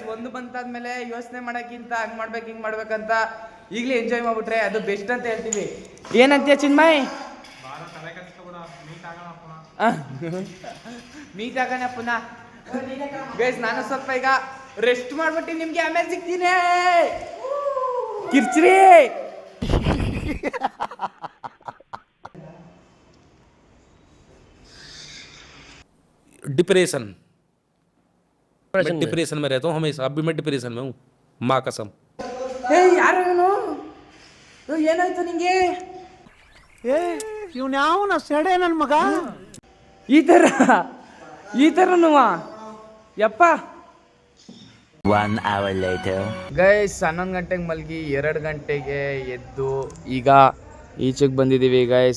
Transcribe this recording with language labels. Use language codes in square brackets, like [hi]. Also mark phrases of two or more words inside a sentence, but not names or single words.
[kn] ಒಂದು ಬಂತಾದ್ಮೇಲೆ ಯೋಚನೆ ಮಾಡೋಕ್ಕಿಂತ ಹಂಗೆ ಮಾಡ್ಬೇಕು ಹಿಂಗೆ ಮಾಡ್ಬೇಕಂತ ಈಗಲೇ ಎಂಜಾಯ್ ಮಾಡಿಬಿಟ್ರೆ ಅದು ಬೆಸ್ಟ್ ಅಂತ ಹೇಳ್ತೀವಿ. ಏನಂತೀಯ ಚಿನ್ಮಯ್? ಮೀಟ್ ಆಗೋಣ ಪುನಃ ಗೈಸ್. ನಾನು ಸ್ವಲ್ಪ ಈಗ ರೆಸ್ಟ್ ಮಾಡ್ಬಿಟ್ಟು ನಿಮ್ಗೆ ಆಮೇಲೆ ಸಿಗ್ತೀನಿ. ಕಿರ್ಚ್ರಿ [hi] डिप्रेशन में रहता हूँ हमेशा. अभी मैं डिप्रेशन में हूँ, माँ कसम. [kn] ಯಾರು ಏನಾಯ್ತು ನಿಂಗೆ? ಇವ್ನ ಯಾವನ ಸೆಡೆ ನನ್ನ ಮಗ ಈ ಥರನು ಯಪ್ಪ. [en] 1 hour later. [kn] ಗೈಸ್ 11 ಗಂಟೆಗೆ ಮಲಗಿ 2 ಗಂಟೆಗೆ ಎದ್ದು ಈಗ ಈಚೆಗೆ ಬಂದಿದ್ದೀವಿ ಗೈಸ್.